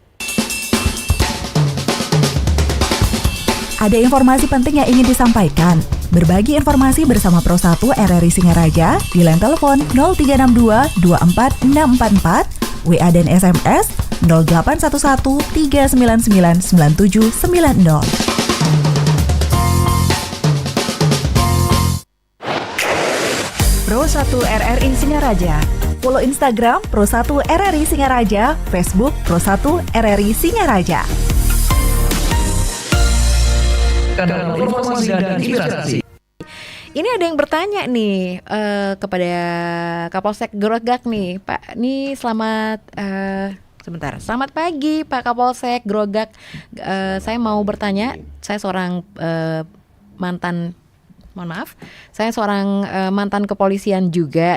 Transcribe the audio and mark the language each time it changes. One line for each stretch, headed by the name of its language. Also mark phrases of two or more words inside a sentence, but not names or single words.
Indonesian: Ada informasi penting yang ingin disampaikan. Berbagi informasi bersama Pro 1 RRI Singaraja di line telepon 0362 24644, WA dan SMS 0811 399 9790. Pro 1 RRI Singaraja. Follow Instagram Pro 1 RRI Singaraja, Facebook Pro 1 RRI Singaraja. Kanal informasi dan inspirasi. Ini ada yang bertanya nih kepada Kapolsek Grogak nih, Pak. Nih selamat selamat pagi Pak Kapolsek Grogak. Saya mau bertanya, saya seorang saya seorang mantan kepolisian juga.